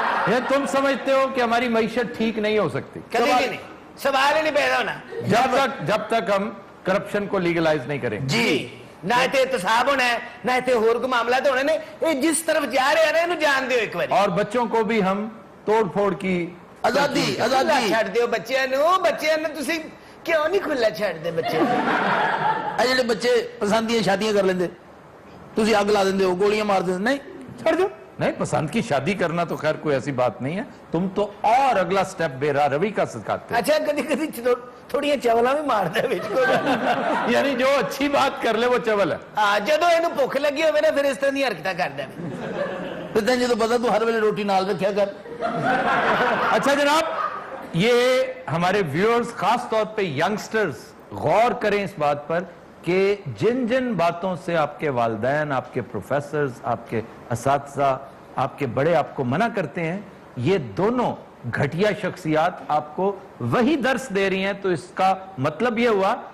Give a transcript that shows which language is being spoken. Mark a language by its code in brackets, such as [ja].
[ur] یہ تم سمجھتے ہو کہ ہماری معیشت ٹھیک نہیں ہو سکتی؟ کبھی بھی نہیں, سوال ہی نہیں پیدا ہونا. جب تک ہم کرپشن کو لیگلائز نہیں کریں. [pa] جی, نہ تے احتساب ہونا ہے, نہ تے اور کوئی معاملات ہونے نے. یہ جس طرف جا رہے ہیں نا, انہوں جان دیو ایک بار. [ur] اور بچوں کو بھی ہم توڑ پھوڑ کی آزادی. [pa] کھلا چھڑ دیو بچیاں نو تسی کیوں نہیں کھلا چھڑ دے بچے؟ جڑے بچے پسندیاں شادیاں کر لیندے, تسی اگ لا دیندے ہو, گولیاں مار دیندے, نہیں چھڑ دو. [ur] نہیں, پسند کی شادی کرنا تو خیر کوئی ایسی بات نہیں ہے, تم تو اور اگلا سٹیپ بے راہ روی کا سکھاتے. [pa] اچھا کدی کدی تھوڑیاں چولاں بھی مار دے وچ. [ur] یعنی جو اچھی بات کر لے وہ چول ہے. [pa] ہاں, جدوں اینوں بھوک لگی ہوے نا, پھر اس طرح دی حرکتاں کردا ہے. پھر تینوں تو پتہ, تو ہر ویلے روٹی نال رکھیا کر. [ur] اچھا جناب, یہ ہمارے ویورز خاص طور پہ ینگسٹرز غور کریں اس بات پر کہ جن جن باتوں سے آپ کے والدین, آپ کے پروفیسرز, آپ کے اساتذہ, آپ کے بڑے آپ کو منع کرتے ہیں, یہ دونوں گھٹیا شخصیات آپ کو وہی درس دے رہی ہیں. تو اس کا مطلب یہ ہوا